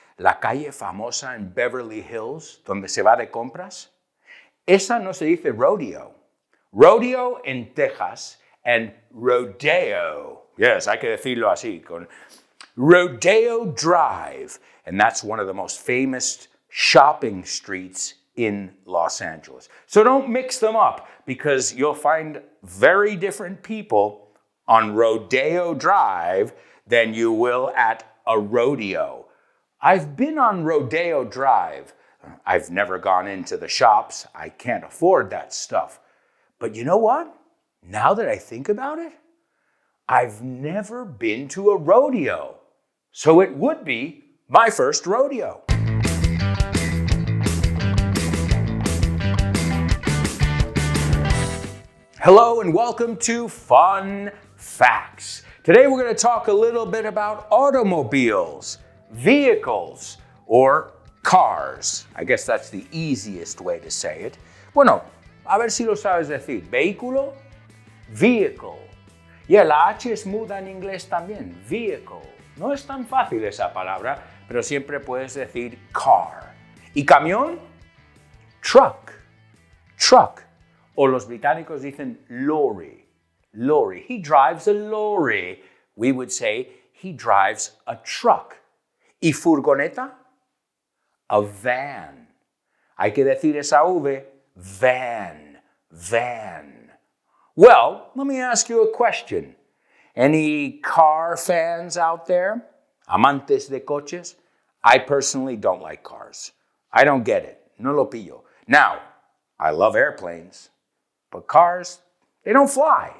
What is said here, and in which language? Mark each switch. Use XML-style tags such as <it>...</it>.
<es>La calle famosa en Beverly Hills, donde se va de compras, esa no se dice rodeo. Rodeo en Texas and rodeo.</es> <en>Yes,</en> <es>hay que decirlo así, con Rodeo Drive.</es> <en>And that's one of the most famous shopping streets in Los Angeles. So don't mix them up, because you'll find very different people on Rodeo Drive than you will at a rodeo. I've been on Rodeo Drive. I've never gone into the shops. I can't afford that stuff. But you know what? Now that I think about it, I've never been to a rodeo. So it would be my first rodeo. Hello and welcome to Fun Facts. Today we're going to talk a little bit about automobiles, vehicles, or cars. I guess that's the easiest way to say it.</en> <es>Bueno, a ver si lo sabes decir. Vehículo, vehicle. Y la H es muda en inglés también, vehicle. No es tan fácil esa palabra, pero siempre puedes decir car. ¿Y camión? Truck, truck. O los británicos dicen lorry, lorry.</es> <en>He drives a lorry. We would say he drives a truck.</en> <es>¿Y furgoneta?</es> <en>A van.</en> <es>Hay que decir esa V, van, van.</es> <en>Well, let me ask you a question. Any car fans out there?</en> <es>Amantes de coches?</es> <en>I personally don't like cars. I don't get it.</en> <es>No lo pillo.</es> <en>Now, I love airplanes, but cars, they don't fly.</en>